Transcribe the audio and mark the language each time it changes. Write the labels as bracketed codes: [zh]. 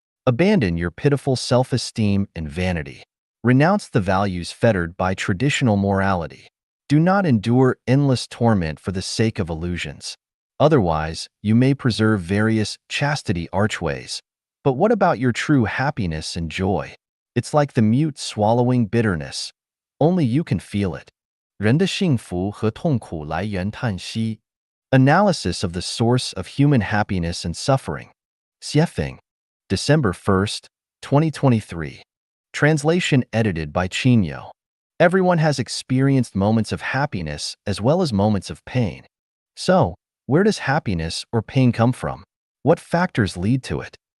[en] Abandon your pitiful self-esteem and vanity. Renounce the values fettered by traditional morality. Do not endure endless torment for the sake of illusions. Otherwise, you may preserve various chastity archways. But what about your true happiness and joy? It's like the mute swallowing bitterness. Only you can feel it. [zh] 人的幸福和痛苦来源叹息。 [en] Analysis of the source of human happiness and suffering. Xiefeng, December 1st, 2023. Translation edited by Chinyo. Everyone has experienced moments of happiness as well as moments of pain. So, where does happiness or pain come from? What factors lead to it?